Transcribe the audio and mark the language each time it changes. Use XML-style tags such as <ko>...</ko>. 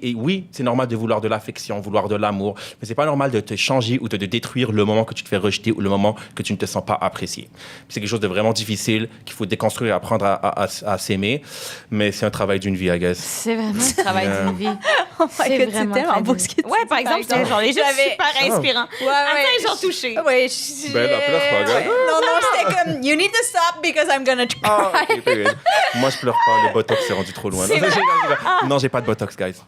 <fr>Et oui, c'est normal de vouloir de l'affection, vouloir de l'amour, mais c'est pas normal de te changer ou de te détruire le moment que tu te fais rejeter ou le moment que tu ne te sens pas apprécié. C'est quelque chose de vraiment difficile qu'il faut déconstruire et apprendre à s'aimer, mais c'est un travail d'une vie,</fr> <en>I guess.</en> <fr>C'est vraiment un travail d'une vie.</fr> <en>Oh my God,</en> <fr>c'est tellement beau ce que tu dis. Ouais, par exemple, c'était genre les gens super inspirants. Ouais. Attends, genre touché. Ouais, Ben là, pleure pas, gars. Non, c'était comme,</fr> <en>you need to stop because I'm gonna try.</en> <fr>Okay, moi, je pleure pas. Le botox, c'est rendu trop loin. Non, j'ai pas de botox, guys.</fr>